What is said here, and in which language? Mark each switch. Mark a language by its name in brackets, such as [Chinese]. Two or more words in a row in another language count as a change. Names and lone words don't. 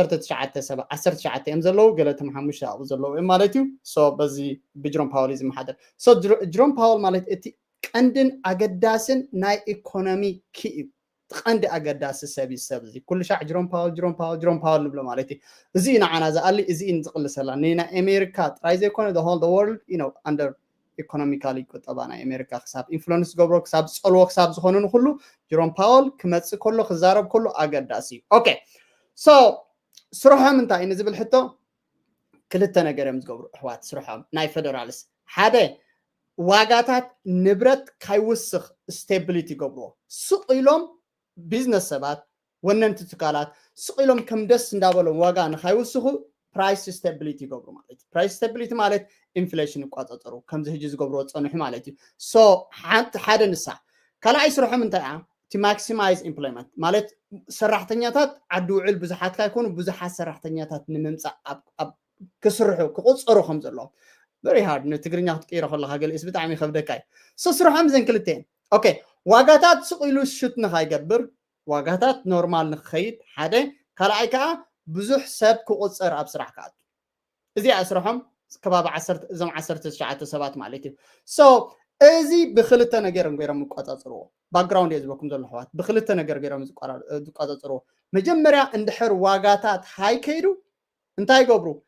[Tigrinya] 19 እዮም ዘለዉ ገለቶም 5 ኣብኡ ዘለዉ እዮም ማለት እዩ ሶ በዚ ብጀሮም ፓወል እዩ ዝመሓደር ሶ ጀሮም ፓወል ማለት እቲ ቀንድን ኣገዳስን ናይ ኢኮኖሚ ኪ እዩ ቀንዲ ኣገዳሲ ሰብ እዚ ኩሉ ሻዕ ጀሮም ፓወል ንብሎ ማለት እዩ እዚ ንዓና ዝኣሊ እዚ ንዝቕልሰላ ንናይ ኣሜሪካ ጥራይ ዘይኮነ [English] the whole the world you know under economically [Tigrinya] ቁጠባ ናይ ኣሜሪካ ክሳብ ኢንፍሉንስ ገብሮ ክሳብ ፀልዎ ክሳብ ዝኾኑ ንኩሉ ጀሮም ፓወል ክመፅእ ከሎ ክዛረብ ከሎ ኣገዳሲ እዩ ኦኬ ሶ ስርሖም እንታይ እዩ ንዝብል ሕቶ ክልተ ነገር እዮም ዝገብሩ ኣሕዋት ስርሖም ናይ ፌደራልስ ሓደ ዋጋታት ንብረት ካይውስኽ ስቴቢሊቲ ገብርዎ ሱቕ ኢሎም ቢዝነስ ሰባት ወነንቲ ትካላት ሱቕ ኢሎም ከም ደስ እንዳበሎም ዋጋ ንካይውስኹ [English] price stability [Tigrinya] ይገብሩ ማለት እዩ [English] price stability [Tigrinya] ማለት ኢንፍሌሽን ይቋፃፀሩ ከምዚ ሕጂ ዝገብርዎ ፀንሑ ማለት እዩ ሶ ሓደ ንሳ ካልኣይ ስርሖም እንታይ እያ [English] to maximize employment [Tigrinya] ማለት ሰራሕተኛታት ዓዲ ውዕል ብዙሓት ካይኮኑ ብዙሓት ሰራሕተኛታት ንምምፃእ ኣብ ክስርሑ ክቁፀሩ ከም ዘለዎም [English] very hard [Tigrinya] ንትግርኛ ክትቀይሮ ከለካ ገሊእስ ብጣዕሚ ይከብደካ እዩ ሶ ስርሖም ዘን ክልተ እየን ኦኬ ዋጋታት ሱቕ ኢሉ ሽት ንካይገብር ዋጋታት ኖርማል ንክኸይድ ሓደ ካልኣይ ከዓ ብዙሕ ሰብ ክቁፀር ኣብ ስራሕ ከኣቱ እዚኣ ስርሖም ከባቢ 10 እዞም 19 ሰባት ማለት እዩ ሶ እዚ ብክልተ ነገር ገይሮም ይቆፃፅርዎ ባክግራውንድ የዝበኩም ዘሎ ኣሕዋት ብክልተ ነገር ገይሮም ዝቆፃፅርዎ መጀመርያ እንድሕር ዋጋታት ሃይ ከይዱ እንታይ ገብሩ